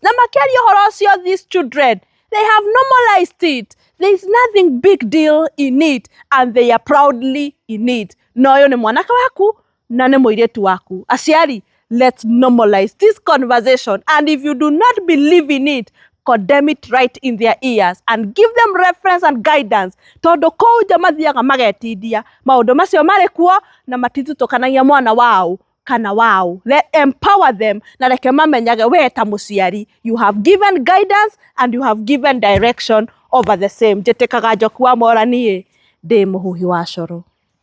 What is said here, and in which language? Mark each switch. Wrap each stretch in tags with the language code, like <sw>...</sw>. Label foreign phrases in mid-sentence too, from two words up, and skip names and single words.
<ki>Na makĩaria ũhoro ũcio,</ki> <en>these children, they have normalized it. There is nothing big deal in it, and they are proudly in it.</en> <ki>Na ũyũ nĩ mwanake waku, na nĩ mũirĩtu waku. Aciari,</ki> <en>let's normalize this conversation, and if you do not believe in it, condemn it right in their ears and give them reference and guidance.</en> <ki>Tondu kou nja mathiaga magetindia maũndũ macio marĩ kuo na matithutũkanagia mwana wao kana wao.</ki> <en>Let empower them</en> <ki>na reke mamenyage we ta mũciari,</ki> <en>you have given guidance and you have given direction over the same.</en> <ki>Njĩtĩkaga Njoku wa Mwaura niĩ ndĩ mũhuhi wa coro.</ki>